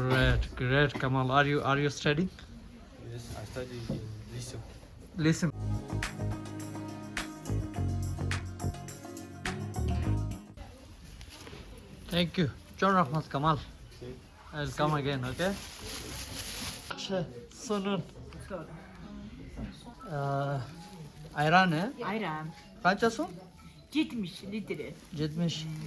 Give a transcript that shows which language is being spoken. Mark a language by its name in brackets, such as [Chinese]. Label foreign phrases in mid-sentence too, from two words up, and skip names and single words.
[English] Great, Kamal. Are you studying? Yes, I study in Lyceum. Listen. Thank you. John Rahmat Kamal. Okay. I'll come again, okay? Sunun. [Turkish] Ayran he? Ayran. Kaça su? 70 litre. 70.